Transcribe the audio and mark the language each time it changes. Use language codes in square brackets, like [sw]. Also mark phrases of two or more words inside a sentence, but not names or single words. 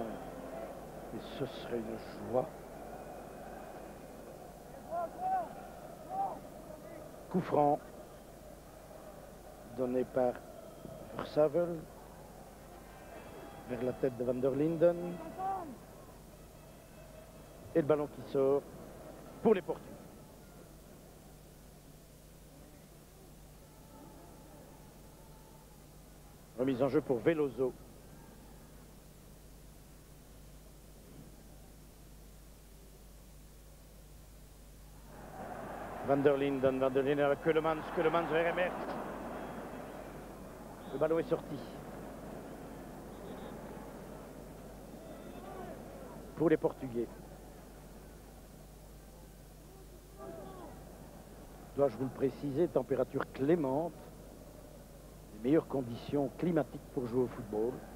[fr] Et ce serait une joie. Coup franc donné par Versavel vers la tête de Van der Linden. Et le ballon qui sort pour les Portugais. Remise en jeu pour Veloso. Van der Linden à Keulemans vers Emert. Le ballon est sorti. Pour les Portugais. Dois-je vous le préciser, température clémente, les meilleures conditions climatiques pour jouer au football.